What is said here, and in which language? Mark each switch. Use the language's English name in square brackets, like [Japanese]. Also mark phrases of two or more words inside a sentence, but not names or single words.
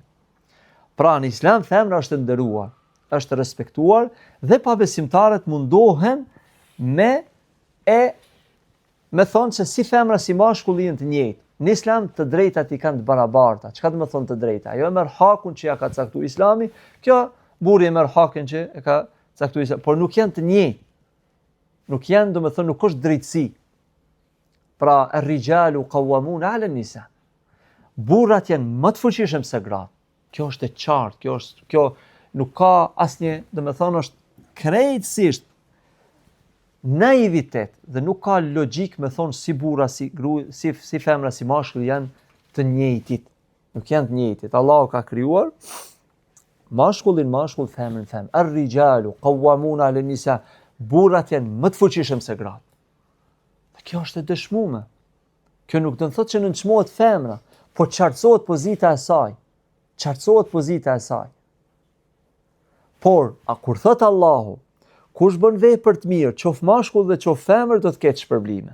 [Albanian] Pra në Islam femra është nderuar, është respektuar dhe pabesimtarët mundohen me thonë se si femra si mashkulli janë të njëjtë. Në Islam të drejtat i kanë të barabarta. Çka do të thonë të drejta? Ajo e merr hakun që ja ka caktuar Islami, kjo burri e merr hakun që e ka caktuar Islami, por nuk janë të njëjtë. Nuk janë, do të thonë, nuk është drejtësi. Pra, [Arabic] الرجال قوامون على النساء. [Albanian] Burrat janë më të fuqishëm se gratë. Kjo është e qartë, kjo nuk ka asnjë, do të thonë, është krejtësisht naivitet dhe nuk ka logjik me thonë si burra, si femra, si mashkull janë të njëjtit. Nuk janë të njëjtit. Allahu ka krijuar mashkullin mashkull, femrën femër. [Arabic] الرجال قوامون على النساء. [Albanian] Burrat janë më të fuqishëm se gratë. Dhe kjo është e dëshmuar. Kjo nuk do të thotë që nënçmohet femra, por qartësohet pozita e saj. Qartësohet pozita e saj. Por, kur thot Allahu, kush bën vepër të mirë, qof mashkull dhe qof femër, do të ketë shpërblime.